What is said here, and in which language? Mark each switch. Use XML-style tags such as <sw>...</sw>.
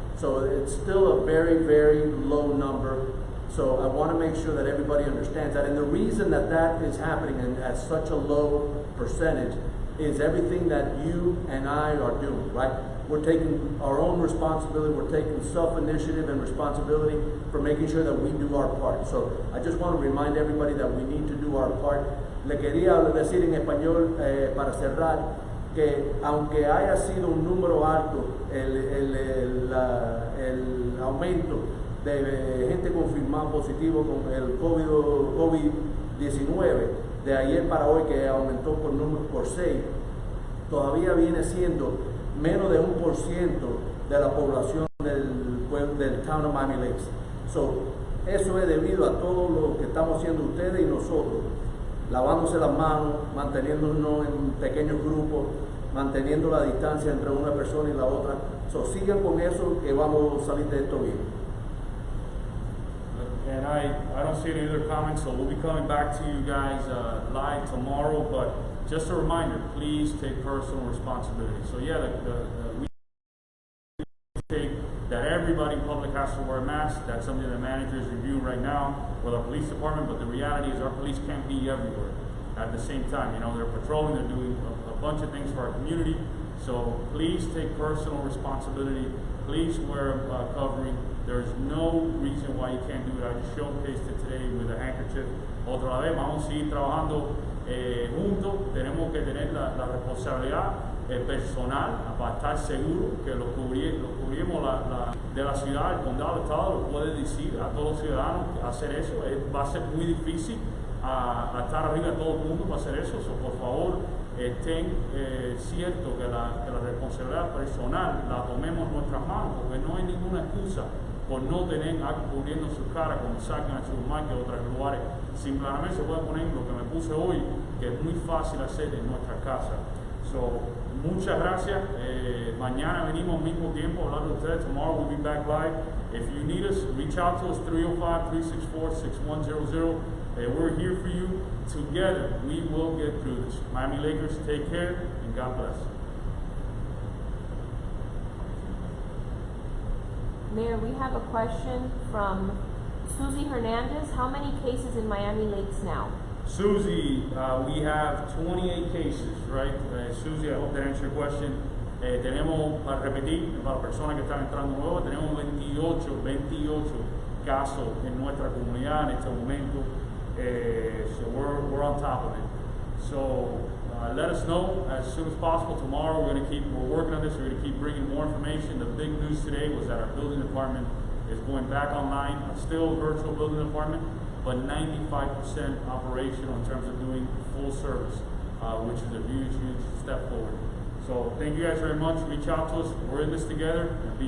<en>So it's still a very, very low number. So I want to make sure that everybody understands that. And the reason that that is happening and at such a low percentage is everything that you and I are doing, right? We're taking our own responsibility. We're taking self-initiative and responsibility for making sure that we do our part. So I just want to remind everybody that we need to do our part.</en> <es>Le quería decir en español para cerrar que aunque haya sido un número alto el aumento de gente confirmada positivo con el COVID-19 de ayer para hoy, que aumentó por 6, todavía viene siendo menos de 1% de la población del Town of Miami Lakes. So, eso es debido a todo lo que estamos haciendo ustedes y nosotros, lavándose las manos, manteniéndonos en pequeños grupos, manteniendo la distancia entre una persona y la otra. So, sigan con eso, que vamos a salir de esto bien.</es> <en>And I don't see any other comments, so we'll be coming back to you guys live tomorrow. But just a reminder, please take personal responsibility. So yeah, we take that everybody in public has to wear a mask. That's something the manager is reviewing right now with our police department. But the reality is our police can't be everywhere at the same time. You know, they're patrolling, they're doing a bunch of things for our community. So please take personal responsibility. Please wear a covering. There's no reason why you can't do it. I just showcased it today with a handkerchief.</en> <es>Otra vez, vamos a seguir trabajando juntos. Tenemos que tener la responsabilidad personal para estar seguros que lo cubrimos de la ciudad, el condado, el estado, lo puede decir a todos los ciudadanos hacer eso. Va a ser muy difícil a estar arriba de todo el mundo para hacer eso. So, por favor, estén ciertos que la responsabilidad personal la tomemos en nuestras manos, porque no hay ninguna excusa por no tener algo cubriendo su cara cuando salgan al supermercado y otros lugares. Simplemente se puede poner lo que me puse hoy, que es muy fácil hacer en nuestra casa. So, muchas gracias. Mañana venimos al mismo tiempo a hablar de ustedes.</es> <en>Tomorrow we'll be back live. If you need us, reach out to us, 305-364-6100. We're here for you. Together, we will get through this. Miami Lakers, take care, and God bless. Mayor, we have a question from Susie Hernandez. How many cases in Miami Lakes now? Susie, we have 28 cases, right? Susie, I hope that answers your question.</en> <es>Tenemos, para repetir, para las personas que están entrando nuevas, tenemos 28 casos en nuestra comunidad en este momento.</es> <en>So we're on top of it. So let us know as soon as possible. Tomorrow we're working on this. We're going to keep bringing more information. The big news today was that our building department is going back online. Still a virtual building department, but 95% operational in terms of doing full service, which is a huge step forward. So thank you guys very much. Reach out to us. We're in this together, and be</en>